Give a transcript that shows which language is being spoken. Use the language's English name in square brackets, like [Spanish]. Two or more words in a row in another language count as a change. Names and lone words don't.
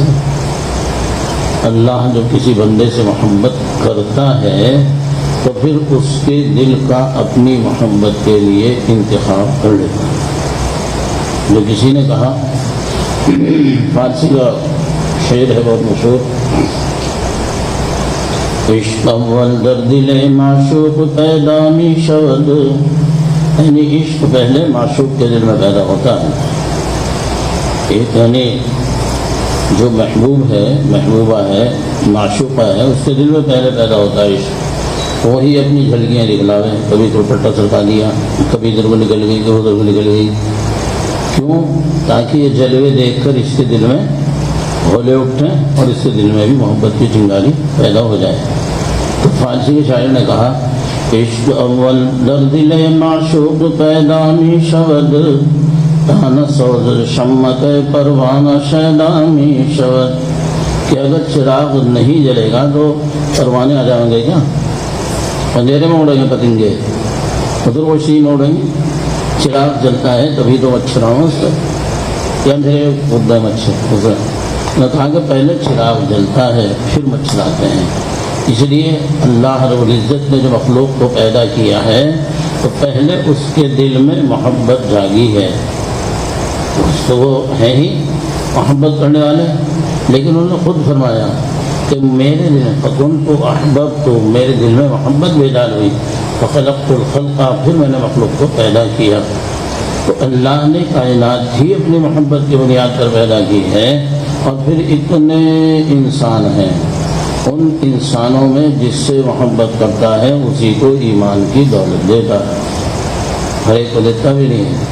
[Urdu] اللہ جب کسی بندے سے محبت کرتا ہے تو پھر اس کے دل کا اپنی محبت کے لیے انتخاب کر لیتا ہے. جو کسی نے کہا فارسی کا شعر ہے بہت مشہور [Persian] عشق اول در دل معشوق پیدا می شود [Urdu] یعنی عشق پہلے معشوق کے دل میں پیدا ہوتا ہے. ایک یعنی جو محبوب ہے محبوبہ ہے معشوقہ ہے اس کے دل میں پہلے پیدا ہوتا ہے عشق. وہی اپنی جھلکیاں دکھلاوے کبھی دوپٹہ سرکا دیا کبھی ادھر کو نکل گئی کبھی ادھر کو نکل گئی. کیوں؟ تاکہ یہ جلوے دیکھ کر اس کے دل میں ہولے اٹھیں اور اس کے دل میں بھی محبت کی چنگاری پیدا ہو جائے. تو فارسی کے شاعر نے کہا [Persian] عشق اول در دل معشوق پیدا می شود تانا سوز شمت پروانہ شیدا می شود [Urdu] کہ اگر چراغ نہیں جلے گا تو پروانے آ جائیں گے کیا اندھیرے میں اڑیں گے پتنگے ادھر ویسے ہی اڑیں گے. چراغ جلتا ہے تبھی تو مچھر آؤں اس کا کیا اندھیرے اڑتا ہے مچھر نے کہا کہ پہلے چراغ جلتا ہے پھر مچھراتے ہیں، اس لیے اللہ رب العزت نے جو مخلوق کو پیدا کیا ہے تو پہلے اس کے دل میں محبت جاگی ہے، تو وہ ہے ہی محبت کرنے والے، لیکن انہوں نے خود فرمایا کہ میرے دل میں [Arabic] فَكُنْتُ أَحْبَبْتُ، [Urdu] میرے دل میں محبت بیدار ہوئی، [Arabic] فَخَلَقْتُ الْخَلْقَ، [Urdu] پھر میں نے مخلوق کو پیدا کیا۔ تو اللہ نے کائنات ہی اپنی محبت کی بنیاد پر پیدا کی ہے، اور پھر اتنے انسان ہیں، ان انسانوں میں جس سے محبت کرتا ہے اسی کو ایمان کی دولت دیتا ہے، ہر ایک کو دیتا بھی نہیں ہے۔